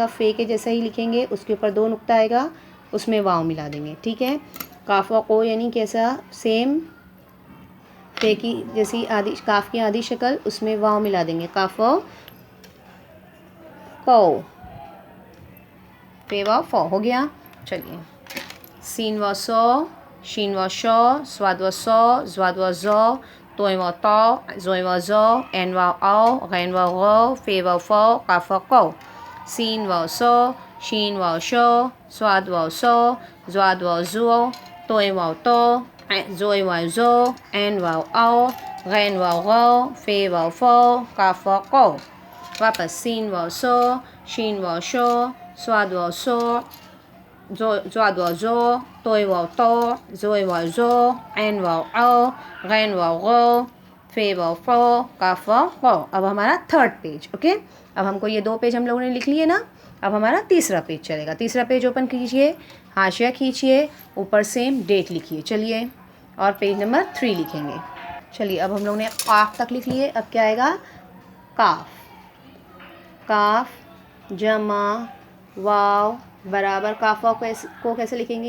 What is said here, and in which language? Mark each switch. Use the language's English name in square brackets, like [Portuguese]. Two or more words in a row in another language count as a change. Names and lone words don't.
[Urdu] فے کے جیسا ہی لکھیں گے، اس کے اوپر دو نقطہ آئے گا، اس میں واو ملا دیں گے، ٹھیک ہے۔ کاف و قو یعنی کیسا؟ سیم فے کی جیسی آدھی، کاف کی آدھی شکل، اس میں واو ملا دیں گے، کاف و کو، فے واو فو ہو گیا۔ چلیے سین و سو، شین و شو، سواد و سو، زواد و زو، توئیں و تو، زوئیں و زو، عین و او، غین و غو، فے و فو، قاف و کو۔ سین و سو، شین و شو، سواد و سو، زواد و زو، توئیں و تو، زوئیں و زو، عین و او، غین و غو، فے و فو، قاف و کو۔ واپس سین و سو، شین و شو، سواد و سو، زواد و زو، توئیں و تو، زوئیں و زو، عین و او، غین و غو، فے و فو، قاف و کو۔ اب ہمارا [English] third page, [Urdu] اوکے، اب ہم کو یہ دو پیج ہم لوگوں نے لکھ لیے نا، اب ہمارا تیسرا پیج چلے گا۔ تیسرا [English] page open [Urdu] کیجئے، حاشیہ کھینچیے، اوپر [English] same date [Urdu] لکھیے، چلیے، اور [English] page number [Urdu] 3 لکھیں گے۔ چلیے اب ہم لوگوں نے قاف تک لکھ لیے، اب کیا آئے گا؟ کاف، کاف جمع واو برابر کاف واو کو کیسے لکھیں گے؟